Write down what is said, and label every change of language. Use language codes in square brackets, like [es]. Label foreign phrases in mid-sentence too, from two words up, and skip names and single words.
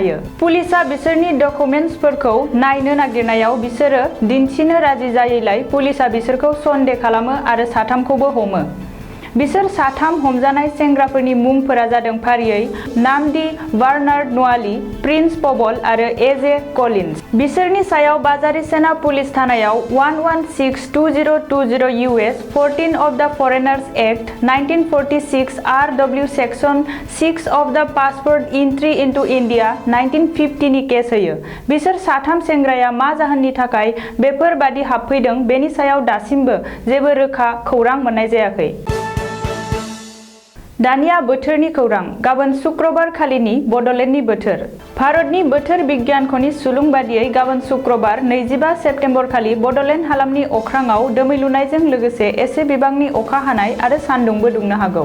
[brx] पुलिसआ बिसोरनि डकुमेन्ट्सफोरखौ नायनो नागिरनायाव बिसोरो दिन्थिनो राजि जायैलाय पुलिसआ बिसोरखौ सन्देह खालामो आरो साथामखौबो हमो। बिसोर साथाम हमजानाय सेंग्राफोरनि मुंफोरा जादों फारियै नामदि बार्नार्ड नवाली, प्रिन्स पबल आरो एजे कलिन्स। बिसोरनि सायाव बाजारी सेना पुलिस थानायाव 116-2020 [en] US 14 of the Foreigners Act 1946 RW Section 6 of the Passport Entry into India 1950 [brx] नि केस होयो। बिसोर साथाम सेंग्राया मा जाहोननि थाखाय बेफोरबादि हाबफैदों बेनि सायाव दासिमबो जेबो रोखा खौरां मोननाय जायाखै। दानिया बोथोरनि खौरां। गाबोन शुक्रबार खालिनि बड'लेण्डनि बोथोर। भारतनि बोथोर बिगियानख'नि सुलुं बादियै गाबोन शुक्रबार 25 सेप्तेम्बर खालि बड'लेण्ड हालामनि अख्राङाव दोमैलुनायजों लोगोसे एसे बिबांनि अखा हानाय आरो सान्दुंबो दुंनो हागौ।